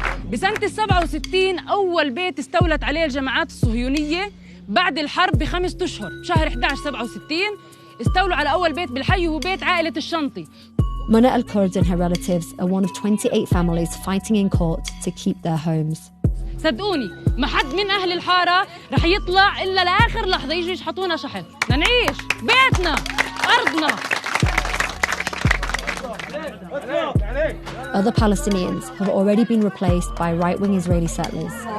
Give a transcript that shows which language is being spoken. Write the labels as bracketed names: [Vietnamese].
[Arabic] بسنة 67 أول بيت استولت عليه الجماعات الصهيونية بعد الحرب ب5 أشهر شهر 11 67 استولوا على أول بيت بالحي وهو بيت عائلة الشنطي. [English] Mona al-Kurd and her relatives are one of 28 families fighting in court to keep their homes. [Arabic] صدقوني ما حد من أهل الحارة رح يطلع إلا لآخر لحظة يجوا يشحطونا شحط لنعيش بيتنا أرضنا. [English] Other Palestinians have already been replaced by right-wing Israeli settlers.